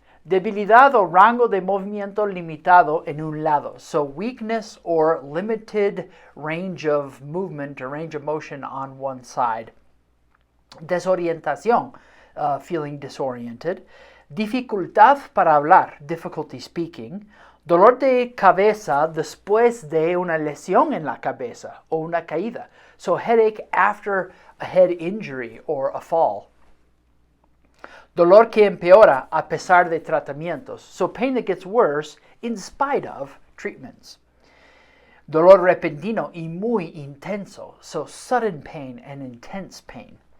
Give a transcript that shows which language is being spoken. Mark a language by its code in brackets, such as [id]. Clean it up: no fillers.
[es] Debilidad o rango de movimiento limitado en un lado. [en] So weakness or limited range of movement or range of motion on one side. [es] Desorientación, [en] feeling disoriented. [es] Dificultad para hablar, [en] difficulty speaking. [es] Dolor de cabeza después de una lesión en la cabeza o una caída. [en] So headache after a head injury or a fall. [es] Dolor que empeora a pesar de tratamientos. [en] So pain that gets worse in spite of treatments. [es] Dolor repentino y muy intenso, [en] so sudden pain and intense pain.